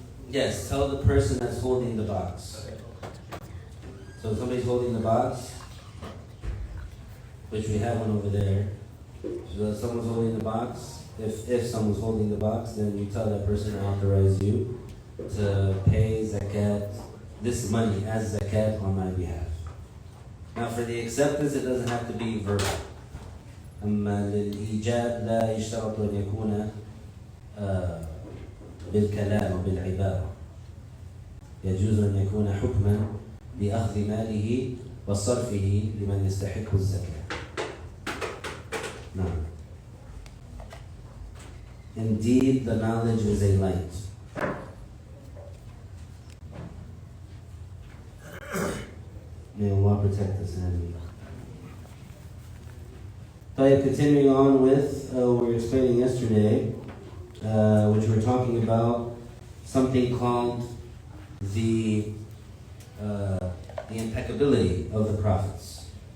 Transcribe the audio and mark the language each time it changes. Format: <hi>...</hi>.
<en>Yes, tell the person that's holding the box. So if somebody's holding the box, which we have one over there. So if someone's holding the box, if someone's holding the box, then you tell that person to authorize you to pay zakat, this money as zakat on my behalf. Now for the acceptance, it doesn't have to be verbal.</en> <ar>أما للإيجاب لا يشترط أن يكون بالكلام وبالعبارة. يجوز أن يكون حكما بأخذ ماله وصرفه لمن يستحق الزكاة. نعم.</ar> <en>Indeed, the knowledge is a light. May Allah protect us. Ameen. Continuing on with what we were explaining yesterday, which we were talking about something called the impeccability of the prophets.</en>